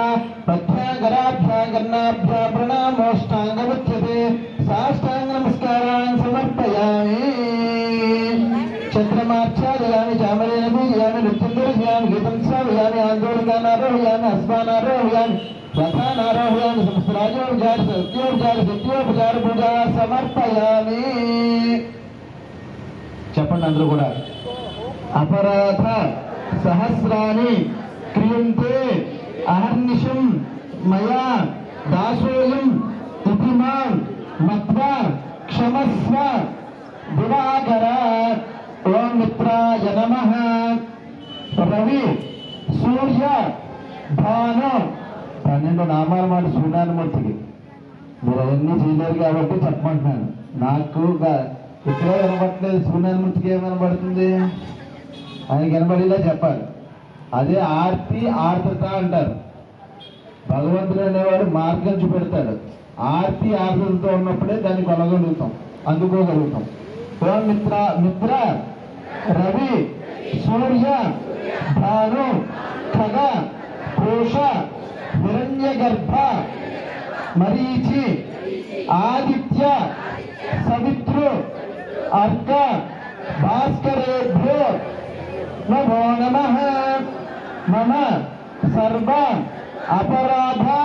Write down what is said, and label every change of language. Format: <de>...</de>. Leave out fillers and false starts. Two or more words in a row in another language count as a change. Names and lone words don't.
<sa>पथ्यागराभ्यागर्णाभ्या प्रणामोष्टाङ्गमुच्यते साष्टाङ्ग नमस्कारान् समर्पयामि चन्द्रमाच्छादयामि चामरेण पूजयामि नृत्यन्दर्शयामि गीतं श्रावयामि आन्दोलकानारोहयामि अस्मानारोहयामि रथानारोहयामि सहस्राजोपचार सत्योपचार सत्योपचार पूजा समर्पयामि</sa> <te>చెప్పండి అందరూ కూడా</te> <sa>अपराध सहस्राणि क्रियन्ते अहर्निशं मया दासोऽयं इति मां मत्वा क्षमस्व दिवाकर ओं मित्राय नमः</sa> <te>रवि सूर्य भानु 12 నామాల మాట సూర్యనారాయణమూర్తికి మీరు అవన్నీ చేయలేరు కాబట్టి చెప్పమంటున్నాను నాకు ఇక్కడ కనబడట్లేదు సూర్యనారాయణమూర్తికి ఏం కనబడుతుంది ఆయనకి కనబడేలా చెప్పాలి అదే ఆర్తి ఆర్ద్రత అంటారు భగవంతుడు అనేవాడు మార్గం చూపెడతాడు ఆర్తి ఆర్ద్రతతో ఉన్నప్పుడే దాన్ని కొనగలుగుతాం అందుకోగలుగుతాం</te> <sa>ॐ मित्र मित्र रवि सूर्य भानु खग कोश हिरण्यगर्भ मरीचि आदित्य सवितृ अर्क भास्करेभ्यो नमो नमः मम सर्व अपराध</sa>